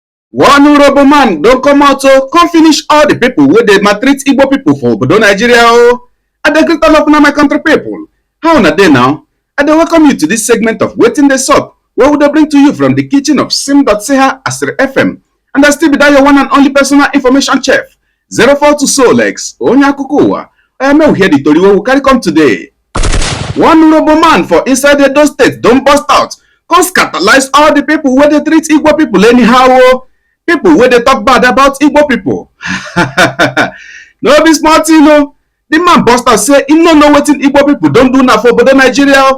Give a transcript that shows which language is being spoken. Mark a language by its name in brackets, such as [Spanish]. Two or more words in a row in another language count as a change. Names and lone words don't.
[Nigerian Pidgin] One honorable man don't come out to come finish all the people wey dey maltreat Igbo people for obodo Nigeria o. I dey greet all of una my country people. How una dey now? I dey welcome you to this segment of Wetin dey sup, where we dey bring to you from the kitchen of sim.ch Asiri FM. And I still be that your one and only personal information chef, 042 Solex, [Igbo] onye akụkọ ụwa. [Nigerian Pidgin] May we hear the tori wey we carry come today. One honorable man for inside Edo State don burst out, come scandalize all the people wey dey treat Igbo people anyhow o. People wey dey talk bad about Igbo people. No be small thing o. The man burst out say he no know wetin Igbo people don do now for obodo Nigeria o.